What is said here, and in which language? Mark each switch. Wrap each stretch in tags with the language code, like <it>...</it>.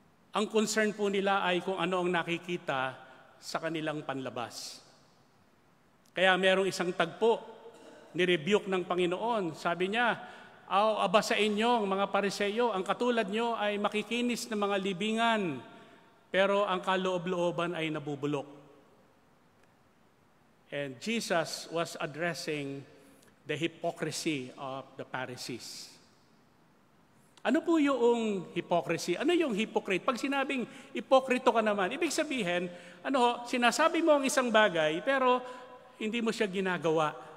<tl>Ang concern po nila ay kung ano ang nakikita sa kanilang panlabas. Kaya merong isang tagpo, ni-rebuke ng Panginoon. Sabi niya, aba sa inyong mga Pariseyo, ang katulad nyo ay makikinis ng mga libingan, pero ang kaloob-looban ay nabubulok.</tl> <en>And Jesus was addressing the hypocrisy of the Pharisees.</en> <tl>Ano po yung hypocrisy? Ano yung hypocrite? Pag sinabing hipokrito ka naman, ibig sabihin, sinasabi mo ang isang bagay, pero hindi mo siya ginagawa.</tl>